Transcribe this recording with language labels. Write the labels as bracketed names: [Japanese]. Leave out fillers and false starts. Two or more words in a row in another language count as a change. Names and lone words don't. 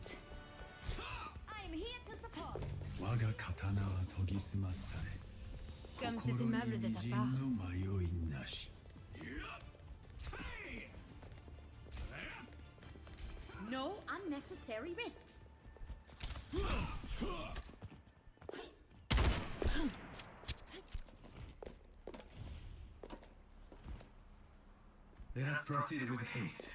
[English] I'm here to support. [Japanese] 我が刀は研ぎ澄まされ [French] Comme c'est aimable de ta part. [English] No unnecessary risks. Let us proceed with haste.